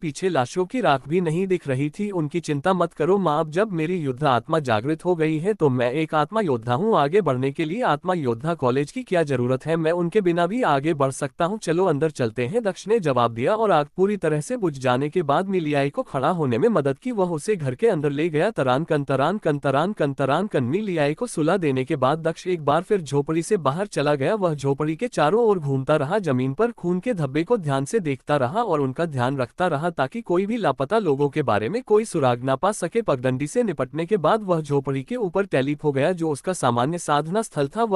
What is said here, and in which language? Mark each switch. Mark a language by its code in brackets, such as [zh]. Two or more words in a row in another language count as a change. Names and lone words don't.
[hi] पीछे लाशों की राख भी नहीं दिख रही थी। उनकी चिंता मत करो माँ, अब जब मेरी युद्ध आत्मा जागृत हो गई है तो मैं एक आत्मा योद्धा हूँ। आगे बढ़ने के लिए आत्मा योद्धा कॉलेज की क्या जरूरत है? मैं उनके बिना भी आगे बढ़ सकता हूँ। चलो अंदर चलते हैं, दक्ष ने जवाब दिया और आग पूरी तरह से बुझ जाने के बाद मिलियाई को खड़ा होने में मदद की। वह उसे घर के अंदर ले गया। तरान कन तरान कन तरान कन तरान कन। मिलियाई को सुला देने के बाद दक्ष एक बार फिर झोपड़ी से बाहर चला गया। वह झोपड़ी के चारों ओर घूमता रहा, जमीन पर खून के धब्बे को ध्यान से देखता रहा और उनका ध्यान रखता रहा ताकि कोई भी लापता लोगों के बारे में कोई सुराग ना पा सके। पगडंडी से निपटने के बाद वह झोपड़ी के ऊपर टेलीप हो गया जो उसका सामान्य साधना स्थल था।